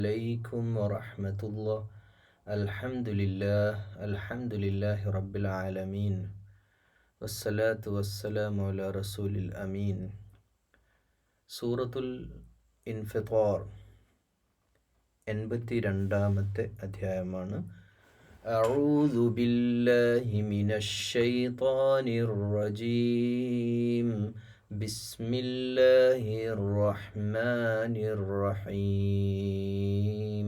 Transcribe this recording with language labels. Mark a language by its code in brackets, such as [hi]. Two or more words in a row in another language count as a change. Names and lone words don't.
[ar] عليكم ورحمة الله. الحمد لله رب العالمين والصلاة والسلام على رسول الأمين. [ml] സൂറത്തുൽ ഇൻഫിത്താർ 82-ാമത്തെ അധ്യായമാണ്. [ar] أعوذ بالله من الشيطان الرجيم. بسم الله الرحمن الرحيم.